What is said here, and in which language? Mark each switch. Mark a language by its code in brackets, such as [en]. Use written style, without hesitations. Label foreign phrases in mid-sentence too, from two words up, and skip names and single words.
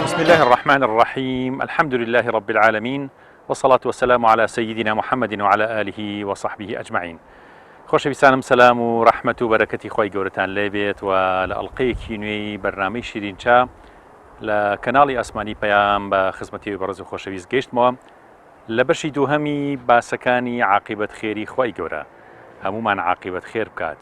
[ar] الله الرحمن الرحيم. الحمد لله رب العالمين، والصلاة والسلام على سيدنا محمد وعلى آله وصحبه أجمعين. [ckb] خۆشەویستانم سەلام و ڕەحمەت و بەرەکەتی خۆی گەورەتان لێبێت و لە ئەڵقەیەکی نوێی بەرنامەی شیرینچا لە کەناڵی ئاسمانی پەیام بە خزمەتی بەڕێز و خۆشەویست گەیشتمەوە لە بەشی دووهەمی باسەکانی عاقیبەت خێری خۆی گەورە هەمومان عاقیبەت خێر بکات.